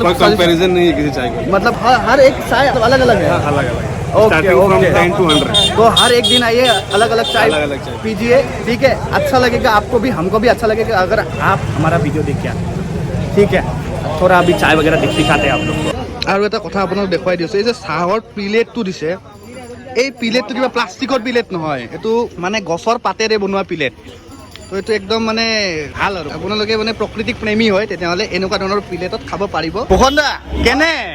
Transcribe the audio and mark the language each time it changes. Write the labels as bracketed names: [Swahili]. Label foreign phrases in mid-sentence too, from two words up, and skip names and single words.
[Hindi] कोई कंपैरिजन नहीं है किसी चाय का मतलब हर एक चाय अलग अलग है अलग अलग ओके [English] from 10 to 100 [Hindi] तो हर एक दिन आइए अलग अलग चाय पीजिए ठीक है अच्छा लगेगा आपको भी हमको भी अच्छा लगेगा अगर आप हमारा वीडियो देखिए ठीक है थोड़ा अभी चाय वगैरह दिखाते हैं आप लोग [Assamese] আৰু এটা কথা আপোনাক দেখুৱাই দিছোঁ এই যে চাহৰ প্লেটটো দিছে এই প্লেটটো কিবা প্লাষ্টিকৰ প্লেট নহয় এইটো মানে গছৰ পাতেৰে বনোৱা প্লেট তো এইটো একদম মানে ভাল আৰু আপোনালোকে মানে প্ৰকৃতিক প্ৰেমী হয় তেতিয়াহ'লে এনেকুৱা ধৰণৰ প্লেটত খাব পাৰিব ভূষণদা কেনে